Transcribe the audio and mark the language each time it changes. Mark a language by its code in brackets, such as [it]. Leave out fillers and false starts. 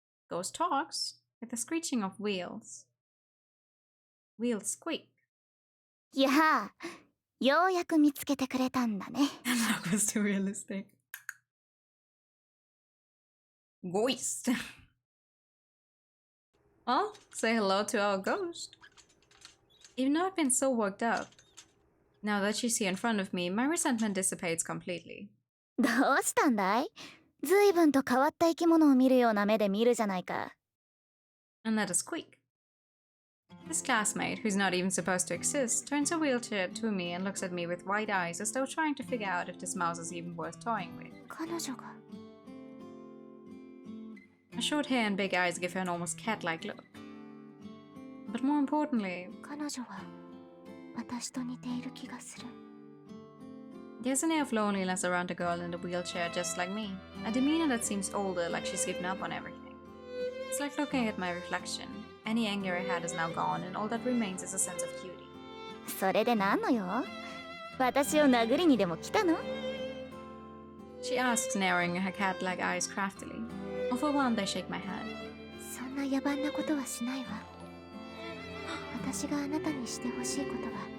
[en] Ghost talks with the screeching of wheels. Wheels squeak. [ja] やあ、ようやく見つけてくれたんだね。 [en] That was too realistic. Ghost. Well, say hello to our ghost. Even though I've been so worked up, now that she's here in front of me, my resentment dissipates completely. [ja] どうしたんだい？ずいぶんと変わった生き物を見るような目で見るじゃないか。 [en] And let us squeak. This classmate, who's not even supposed to exist, turns her wheelchair to me and looks at me with wide eyes as though trying to figure out if this mouse is even worth toying with. [ja] 彼女が。 [en] Her short hair and big eyes give her an almost cat-like look. But more importantly, [ja] 彼女は私と似ている気がする。 [en] there's an air of loneliness around the girl in the wheelchair just like me. A demeanor that seems older, like she's given up on everything. It's like looking at my reflection. Any anger I had is now gone, and all that remains is a sense of beauty. [ja] それで何のよ？私を殴りにでも来たの？ [en] She asks, narrowing her cat-like eyes craftily. Overwhelmed, I shake my head. [ja] そんな野蛮なことはしないわ。私があなたにしてほしいことは。